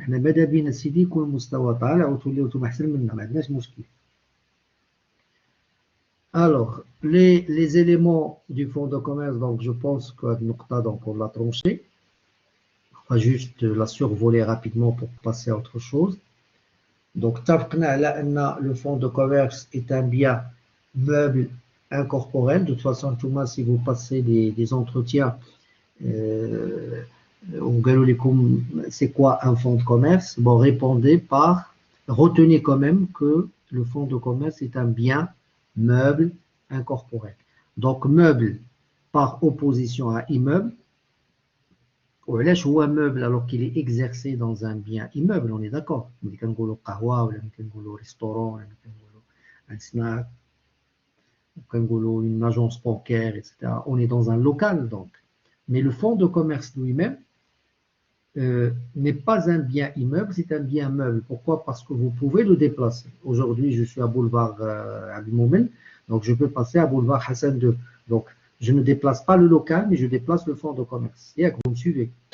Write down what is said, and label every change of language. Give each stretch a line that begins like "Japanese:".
Arabic: حنا ماذا بينا سيدي يكون المستوى طالع وتوليو نتوما احسن منا، ما عندناش مشكل.
French: Alors, les éléments du fonds de commerce, donc je pense que donc on l'a tranché. On va juste la survoler rapidement pour passer à autre chose. Donc, le fonds de commerce est un bien meuble incorporel. De toute façon, tout le monde, si vous passez des entretiens, c'est quoi un fonds de commerce? Bon, retenez quand même que le fonds de commerce est un bien meuble incorporel. Donc, meuble par opposition à immeuble.
Arabic: وعلاش هو
French: meuble alors qu'il est exercé dans un bien immeuble, on est d'accord.
Arabic: ملي كنقولوا قهوة ولا ملي كنقولوا restaurant ولا ملي كنقولوا un snack, كنقولوا
French: une agence bancaire,
Arabic: etc.
French: On est dans un local donc. Mais le fonds de commerce lui-même n'est pas un bien immeuble, c'est un bien meuble. Pourquoi? Parce que vous pouvez le déplacer. Aujourd'hui, je suis à boulevard Abdel Moumen, donc je peux passer à boulevard Hassan II. Donc, je ne déplace pas le local, mais je déplace le fonds de commerce. C'est-à-dire que vous me suivez.